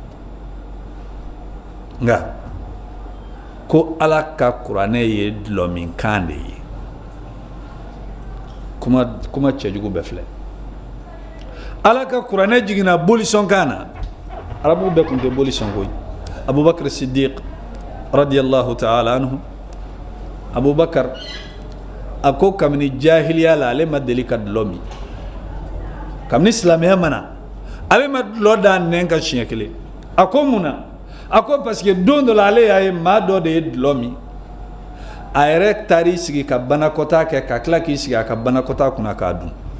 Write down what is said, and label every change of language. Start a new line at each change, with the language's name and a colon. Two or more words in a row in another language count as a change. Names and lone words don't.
Bambara: nka ko ala ka kuranɛ ye dulɔminkan de ye kuma cɛjugu bɛɛ filɛ ala ka kuranɛ jiginna bolisɔnkan na arabuw bɛɛ tun tɛ bolisɔn koyi abubakar siddiq
Arabic: رضي الله تعالى عنه
Bambara: abubakar a ko kabini jahiliya la ale ma deli ka dulɔ min kabini silamɛya mana ale ma dulɔ da nɛn ka siɲɛ kelen a ko mun na a ko
French: parce que
Bambara: don dɔ la ale y'a ye maa dɔ de ye dulɔ min a yɛrɛ taar'i sigi ka banakɔtaa kɛ ka tila k'i sigi a ka banakɔtaa kunna k'a dun